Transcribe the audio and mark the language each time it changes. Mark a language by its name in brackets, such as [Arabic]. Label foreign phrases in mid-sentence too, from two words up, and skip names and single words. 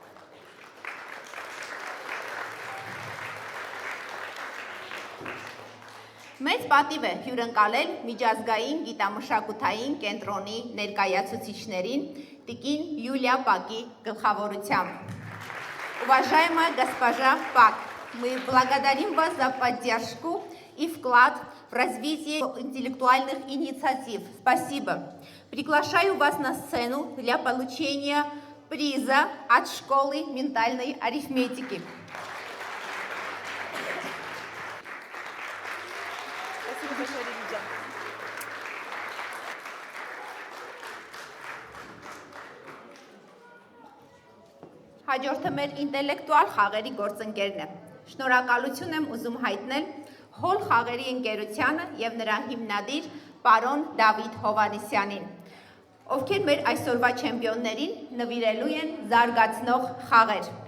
[Armenian] Մեծ պատիվ է հյուրընկալել միջազգային գիտամշակութային կենտրոնի ներկայացուցիչներին տիկին Յուլիա Паկի գլխավորությամբ։ [Russian] Уважаемая госпожа Пак, мы благодарим вас за поддержку и вклад в развитие интеллектуальных инициатив. Спасибо. Приглашаю вас на сцену для получения приза от школы ментальной арифметики. [Armenian] Հաջորդը մեր ինտելեկտուալ խաղերի գործընկերն է։ Շնորհակալություն եմ ուզում հայտնել հոլ խաղերի ընկերությանը եւ նրա հիմնադիր պարոն Դավիթ Հովհաննիսյանին, ովքեր մեր այսօրվա չեմպիոններին նվիրելու են զարգացնող խաղեր։